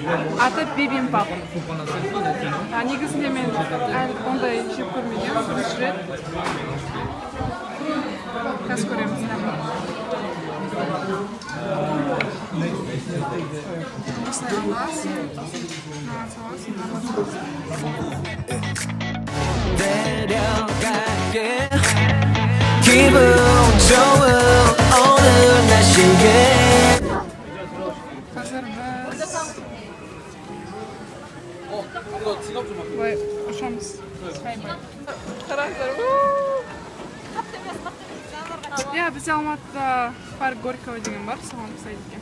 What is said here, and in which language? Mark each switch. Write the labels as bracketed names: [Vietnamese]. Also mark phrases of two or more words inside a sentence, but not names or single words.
[Kazakh] Аты бибимбап. Негізінде мен ондай жеп көрмеген, бірінші рет. Қазір көреміз. Осылай аласың. [Korean] 데려갈게. 기분 좋은 오늘 날씨에 [Kazakh] қазір біз былай ұшамыз. Қараңыздар. Бізде Алматыда парк Горького деген бар, соған ұқсайды екен.